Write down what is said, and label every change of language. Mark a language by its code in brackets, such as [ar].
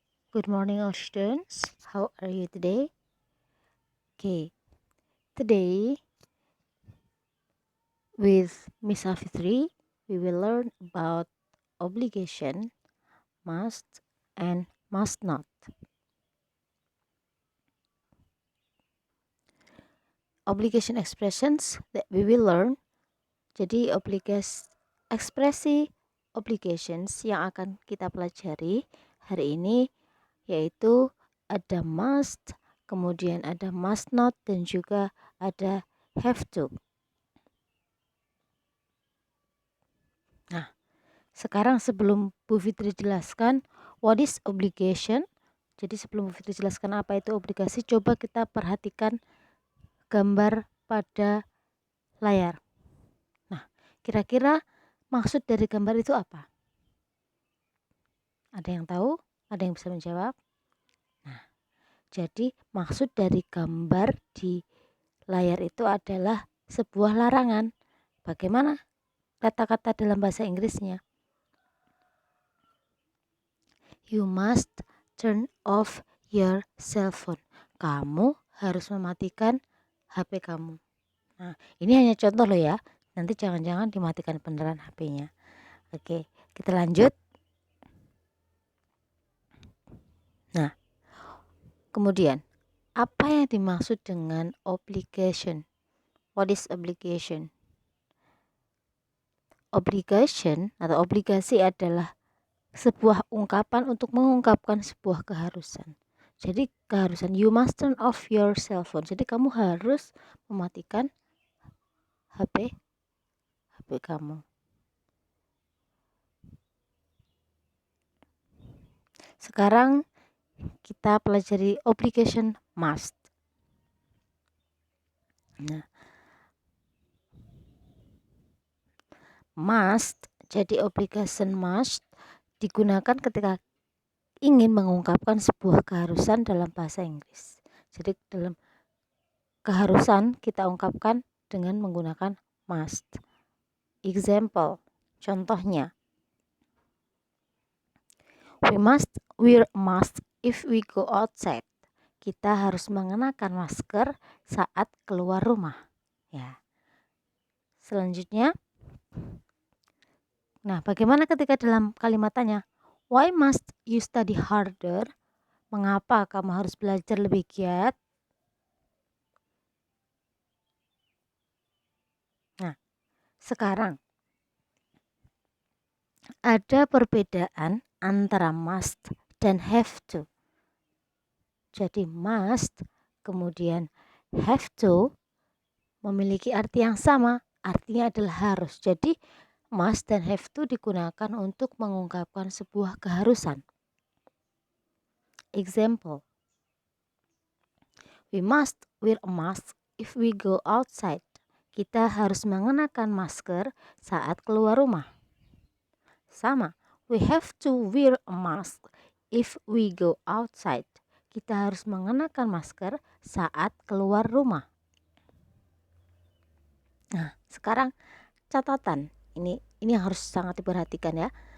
[en] Good morning, all students. How are you today? Okay, today with Miss Afitri, we will learn about obligation, must, and must not. Obligation expressions that we will learn. [id] Jadi ekspresi obligations yang akan kita pelajari hari ini yaitu ada must, kemudian ada must not, dan juga ada have to. Nah, sekarang sebelum Bu Fitri jelaskan [en] what is obligation, [id] jadi sebelum Bu Fitri jelaskan apa itu obligasi, coba kita perhatikan gambar pada layar. Nah, kira-kira maksud dari gambar itu apa? Ada yang tahu? Ada yang bisa menjawab? Nah, jadi maksud dari gambar di layar itu adalah sebuah larangan. Bagaimana kata-kata dalam bahasa Inggrisnya? [en] You must turn off your cell phone. [id] Kamu harus mematikan HP kamu. Nah, ini hanya contoh loh ya. Nanti jangan-jangan dimatikan beneran HP-nya. Oke, kita lanjut. Nah, kemudian apa yang dimaksud dengan obligation? [en] What is obligation? [id] Obligation atau obligasi adalah sebuah ungkapan untuk mengungkapkan sebuah keharusan. Jadi keharusan, [en] you must turn off your cell phone. [id] Jadi kamu harus mematikan HP kamu. Sekarang kita pelajari obligation must. Nah, must, jadi obligation must digunakan ketika ingin mengungkapkan sebuah keharusan dalam bahasa Inggris. Jadi dalam keharusan kita ungkapkan dengan menggunakan must. [en] Example, contohnya, we must wear a mask if we go outside. [id] Kita harus mengenakan masker saat keluar rumah. Ya. Selanjutnya, nah bagaimana ketika dalam kalimat tanya, [en] why must you study harder? [id] Mengapa kamu harus belajar lebih giat? Nah, sekarang ada perbedaan antara must dan have to. Jadi must kemudian have to memiliki arti yang sama, artinya adalah harus. Jadi must dan have to digunakan untuk mengungkapkan sebuah keharusan. [en] Example, we must wear a mask if we go outside. [id] Kita harus mengenakan masker saat keluar rumah. [en] Sama, we have to wear a mask if we go outside. [id] Kita harus mengenakan masker saat keluar rumah. Nah, sekarang catatan. Ini yang harus sangat diperhatikan ya.